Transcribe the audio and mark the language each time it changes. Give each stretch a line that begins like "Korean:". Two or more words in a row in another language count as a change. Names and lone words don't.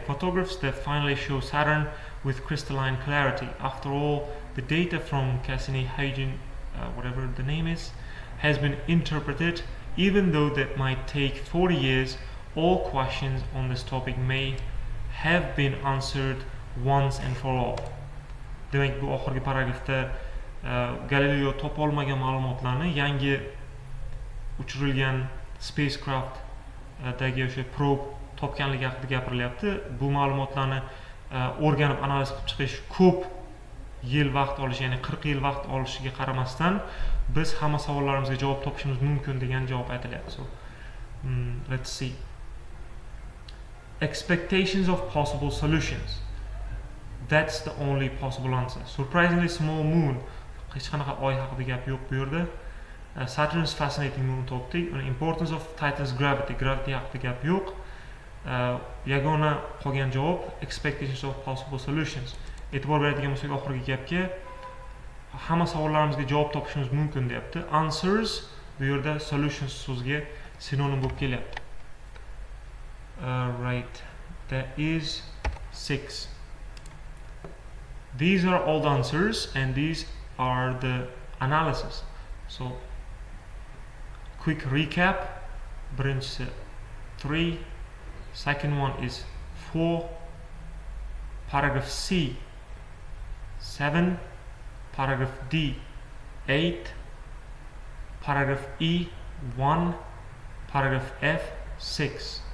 English: Photographs that finally show Saturn with crystalline clarity. After all, the data from Cassini-Huygens, whatever the name is, has been interpreted. Even though that might take 40 years, all questions on this topic may have been answered once and for all.
Uzbek: Demak, bu oxirgi paragrafda Galileo topa olmagan ma'lumotlarni yangi uchirilgan spacecraft dagi o'sha probe topganligi haqida gapirilyapti. Bu ma'lumotlarni o'rganib analiz qilib chiqish ko'p yil vaqt olishi, ya'ni 40 yil vaqt olishiga qaramasdan biz hamma savollarimizga javob topishimiz mumkin degan javob aytilyapti.
English: So let's see. Expectations of possible solutions. That's the only possible answer. Surprisingly small moon.
Uzbek: Hech qanaqa oy haqida gap yo'q bu yerda.
English: Saturn's fascinating moon topdik. Importance of Titan's gravity.
Uzbek: Gravity haqida gap yo'q. Yagona qolgan javob
English: expectations of possible solutions.
Uzbek: E'tibor beradigan bo'lsak oxirgi gapga, hamma savollarimizga javob topishimiz mumkin deyapti. Answers bu yerda solutions so'ziga sinonim bo'lib kelyapti.
English: Right, that is 6. These are all the answers and these are the analysis. So quick recap. Birinchisi 3, second one is 4, paragraph C 7, paragraph D 8, paragraph E 1, paragraph F 6.